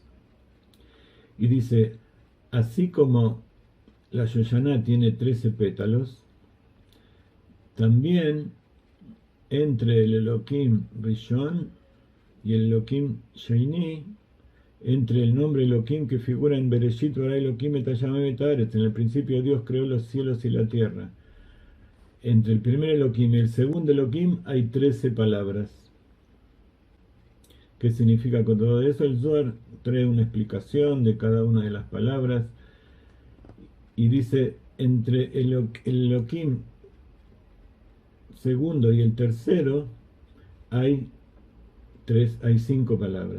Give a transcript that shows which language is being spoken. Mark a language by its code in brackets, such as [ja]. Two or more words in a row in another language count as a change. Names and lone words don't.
[es] Y dice: así como la Shoshana tiene 13 pétalos, también entre el [he] אלהים ראשון [es] y el [he] אלהים שני, [es] entre el nombre Elohim que figura en [he] בראשית ברא אלהים את הים את הארץ, [es] en el principio Dios creó los cielos y la tierra, entre el primer Elohim y el segundo Elohim hay 13 palabras. ¿Qué significa con todo eso? El Zohar trae una explicación de cada una de las palabras y dice: entre el Elohim segundo y el tercero hay hay 5 palabras.